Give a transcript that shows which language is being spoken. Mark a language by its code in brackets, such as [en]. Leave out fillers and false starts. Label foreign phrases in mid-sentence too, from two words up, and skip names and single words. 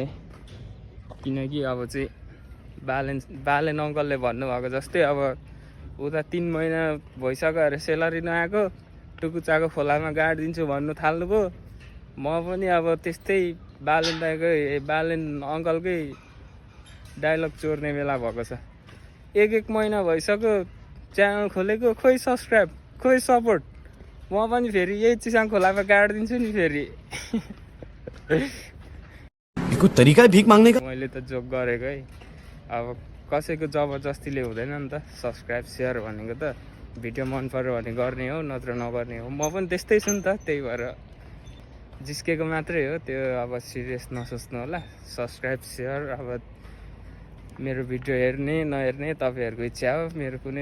[ne] किनकि अब चाहिँ बालेन अङ्कलले भन्नुभएको जस्तै अब उता 3 महिना भइसक्यो अरे सेलरी नआएको टुकुचाको खोलामा गाडिदिन्छु भन्नु थाल्नुभयो म पनि अब त्यस्तै बालेन अङ्कलकै डायलग चोर्ने बेला भएको छ एक महिना भइसक्यो च्यानल खोलेको खोइ सब्सक्राइब खोइ सपोर्ट म पनि फेरि यही चिसाङ खोलामा गाडिदिन्छु नि फेरि [hi] कुछ तरिका है भीख मांगने का [ne] मैले त जोक गरेको है अब कसैको जबरजस्तीले हुँदैन नि त सब्सक्राइब सेयर भनेको त भिडियो मन पर्यो भने गर्ने हो नत्र नगर्ने हो म पनि त्यस्तै छु नि त त्यही भएर जिस्केको मात्रै हो त्यो अब सिरियस नसोच्नु होला सब्सक्राइब सेयर अब मेरो भिडियो हेर्ने नहेर्ने तपाईँहरूको इच्छा हो मेरो